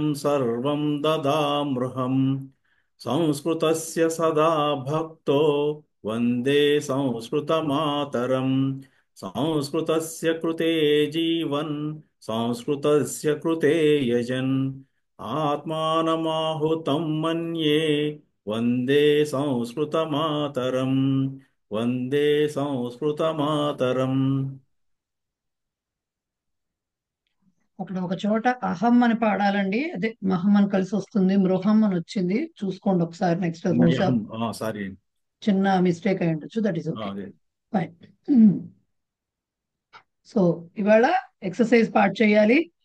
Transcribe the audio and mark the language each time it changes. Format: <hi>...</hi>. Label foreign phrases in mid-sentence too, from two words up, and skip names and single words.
<sa>सर्वं ददाम्यहम् संस्कृतस्य सदा भक्तो वन्दे संस्कृतमातरम् संस्कृतस्य कृते जीवन् संस्कृतस्य कृते यजन् आत्मानमाहुतं मन्ये वन्दे संस्कृतमातरम् वन्दे संस्कृतमातरम्।</sa> <te>అక్కడ ఒక చోట అహం అని పాడాలండి. అదే మహం అని కలిసి వస్తుంది, మృహం అని వచ్చింది. చూసుకోండి ఒకసారి. నెక్స్ట్ బహుశా సారీ చిన్న మిస్టేక్ అయి ఉండొచ్చు.</te> <en>that is okay, fine.</en> <te>సో ఇవాళ</te> <en>exercise part</en> <te>చేయాలి.</te>